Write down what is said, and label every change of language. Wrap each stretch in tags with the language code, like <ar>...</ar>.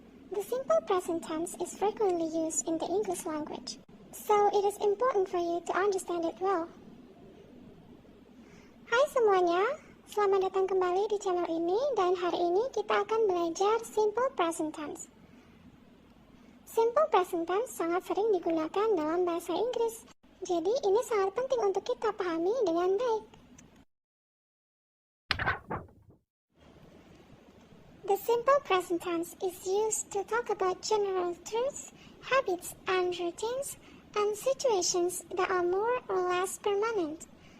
<en>The simple present tense is frequently used in the English language, so it is important for you to understand it well.</en> <id>Hai semuanya, selamat datang kembali di channel ini dan hari ini kita akan belajar simple present tense. Simple present tense sangat sering digunakan dalam bahasa Inggris, jadi ini sangat penting untuk kita pahami dengan baik.</id> <en>The simple present tense is used to talk about general truths, habits, and routines, and situations that are more or less permanent.</en>